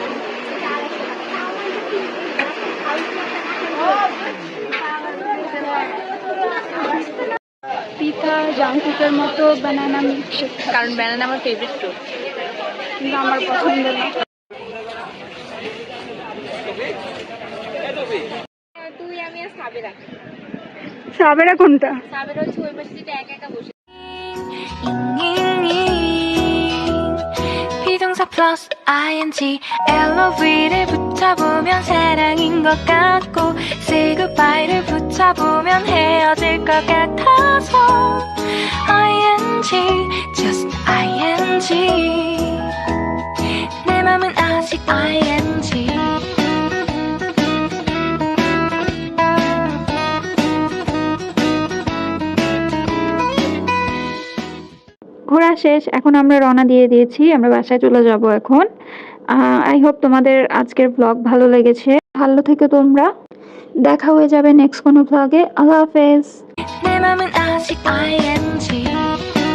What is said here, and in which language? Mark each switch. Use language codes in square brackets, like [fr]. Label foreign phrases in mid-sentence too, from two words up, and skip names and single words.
[bn] পৃথা জাংকুকের মতো [en] banana milkshake, [bn] কারণ ব্যানানা আমার [en] favourite fruit. [bn] কিন্তু আমার পছন্দ না। তুই আমি আর সাবেরা। সাবেরা কোনটা? সাবেরা হচ্ছে ওই পাশে যেটা একা একা বসে। [ko] 비동사 플러스 ing LOV를 붙여보면 사랑인 것 같고 [en] Say goodbye [ko] 를 붙여보면 헤어질 것 같아서 [en] ing just ing [ko] 내 맘은 아직 ing [bn] ঘোরা শেষ, এখন আমরা রওনা দিয়ে দিয়েছি, আমরা বাসায় চলে যাব এখন। [en] I hope [bn] তোমাদের আজকের ব্লগ ভালো লেগেছে। ভালো থেকো তোমরা, দেখা হয়ে যাবে নেক্সট কোনো ব্লগে। আল্লাহ হাফেজ। [ko] 내 맘은 아직 ing